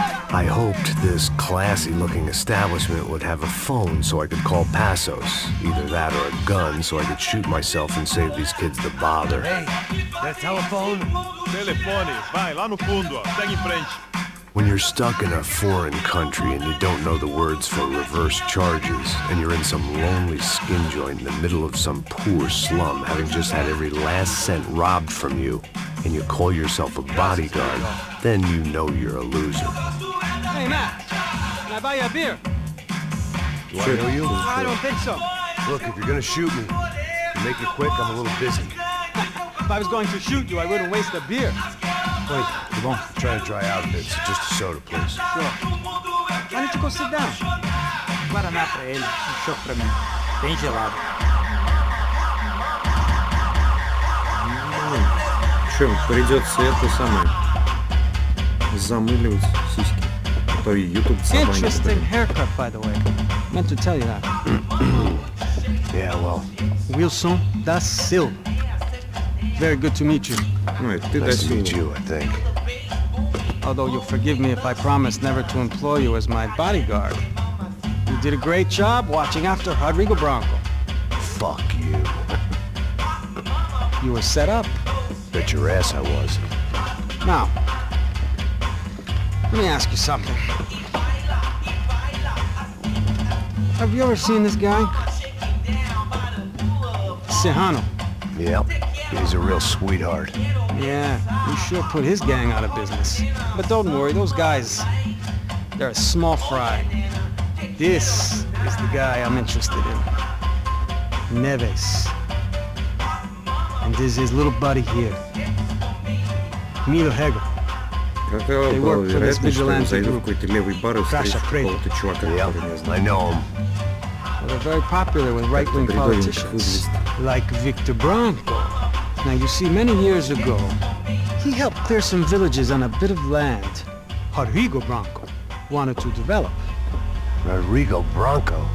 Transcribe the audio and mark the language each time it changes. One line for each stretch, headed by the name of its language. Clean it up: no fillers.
English: I hoped this classy-looking establishment would have a phone so I could call Passos. Either that or a gun so I could shoot myself and save these kids the bother. Hey, that telephone?
Portuguese: Telefone, vai lá no fundo, ó. Segue em frente.
English: When you're stuck in a foreign country and you don't know the words for reverse charges, and you're in some lonely skin joint in the middle of some poor slum, having just had every last cent robbed from you, and you call yourself a bodyguard, then you know you're a loser. Hey, Matt, can I buy you a beer? Do I know you? I don't think so. Look, if you're gonna shoot me, make it quick, I'm a little busy. If I was going to shoot you, I wouldn't waste a beer. Wait, come on. I'm trying to dry out a bit, so just a soda, please. Sure. Why don't you go sit down?
Portuguese: Guaraná pra ele, chopp pra mim. Bem gelado.
Russian: Че, придется это самое замыливать сиськи. А то и YouTube забанит.
English: Interesting haircut, by the way. Meant to tell you that. Yeah, well. Wilson da Silva. Very good to meet you. Nice to meet you, I think. Although you'll forgive me if I promise never to employ you as my bodyguard. You did a great job watching after Rodrigo Branco. Fuck you. You were set up. Bet your ass I was. Now, let me ask you something. Have you ever seen this guy? Sejano. Yep. He's a real sweetheart. Yeah, he sure put his gang out of business. But don't worry, those guys, they're a small fry. This is the guy I'm interested in. Neves. And this is his little buddy here. Milo Hegel.
Russian: Какова была вероятность, что я зайду в какой-то левый бар и встречу какого-то чувака, который не знаю.
English: I know him. Well, they're very popular with right-wing politicians, like Victor Branco. Now, you see, many years ago, he helped clear some villages on a bit of land Rodrigo Branco wanted to develop. Rodrigo Branco?